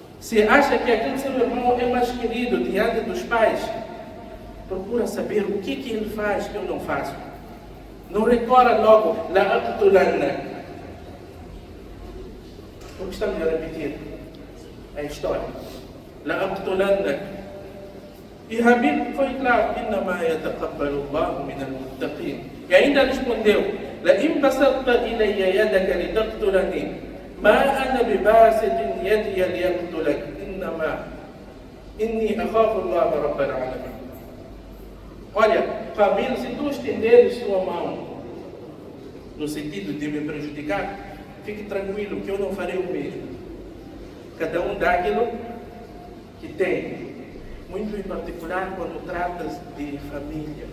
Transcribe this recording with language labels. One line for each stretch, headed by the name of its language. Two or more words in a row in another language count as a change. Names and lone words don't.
Portuguese: Se acha que aquele seu irmão é mais querido diante dos pais, procura saber o que ele faz que eu não faço. Não recorra logo,
Arabic: لأقتلنّ.
Portuguese: Porque estamos a repetir a história.
Arabic: لأقتلنّ.
Portuguese: E Habil foi claro,
Arabic: إنما يتقبل الله من المتقين.
Portuguese: E ainda respondeu,
Arabic: لئن بسطت إلي يدك لتقتلني ما أنا بباسط يدي ليقتلك إنما إني أخاف الله رب العالمين.
Portuguese: Olha, Habil, se tu estenderes sua mão no sentido de me prejudicar, fique tranquilo que eu não farei o mesmo. Cada um dá aquilo que tem. Muito em particular quando tratas de família.